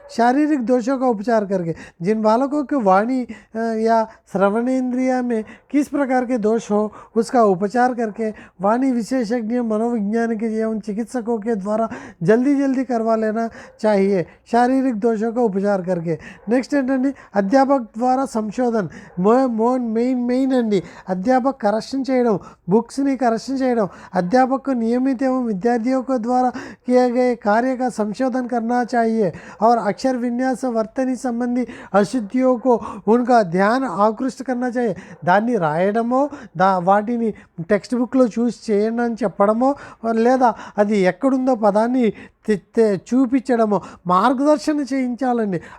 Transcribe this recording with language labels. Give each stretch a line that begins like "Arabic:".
Hindi: शारीरिक दोषों का उपचार करके जिन बालकों के वाणी या श्रवणेंद्रिय में किस प्रकार के दोष हो उसका उपचार करके वाणी विशेषज्ञ, मनोवैज्ञानिक एवं चिकित्सकों के द्वारा जल्दी करवा लेना चाहिए. शारीरिक दोषों का उपचार करके.
Telugu: నెక్స్ట్ ఏంటండి, అధ్యాపక్ ద్వారా సంశోధన్. మెయిన్ అండి, అధ్యాపక్ కరెక్షన్ చేయడం, बुक्सनी करेक्शन చేయడం.
Hindi: अध्यापक को नियमित एवं विद्यार्थियों को द्वारा किए गए कार्य का संशोधन करना चाहिए और अक्षर विन्यास वर्तनी संबंधी अशुद्धियों को उनका ध्यान आकृष्ट करना चाहिए.
Telugu: దాన్ని రాయడమో వాటిని టెక్స్ట్ బుక్లో చూసి చేయండి అని చెప్పడమో లేదా అది ఎక్కడుందో పదాన్ని చూపించడమో మార్గదర్శన చేయించాలండి.